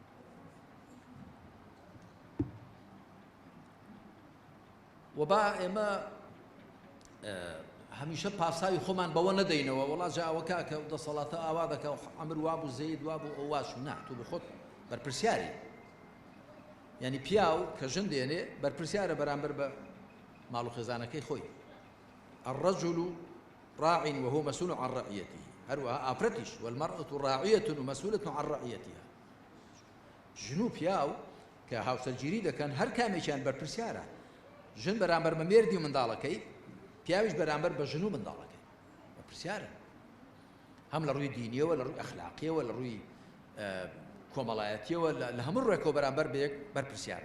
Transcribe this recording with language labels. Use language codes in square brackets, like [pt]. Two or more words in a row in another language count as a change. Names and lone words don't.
[ckb] و با ئێمە هەمیشە پاساوی خۆمان بەوە نەدەینەوە وەڵا جاوەکە کە دەسەڵاتە ئاوا دەکە ئەمر وابوو زەید وابوو ئەو واش نا تۆ بخۆت بەرپرسیاری یعنی پیاو کە ژن دێنێ بەرپرسیارە بەرامبەر بە ماڵ و خێزانەکەی خۆی. [ar] الرجل راع وهو مسؤول عن رعيته [ckb] هەروەها ئافرەتیش [ar] والمرأة راعية ومسؤولة عن رعيتها. [ckb] ژن و پیاو کە هاوسەرگیری دەکەن هەر کامێکیان بەرپرسیارە. ژن بەرامبەر بە مێردی و منداڵەکەی پیاویش بەرامبەر بە ژن و منداڵەکەی بەرپرسیارە هەم لە ڕووی دینیەوە لە ڕووی ئەخلاقیەوە لە ڕووی کۆمەڵایەتیەوە لە هەموو ڕێکەوە بەرامبەر بەیەک بەرپرسیارن.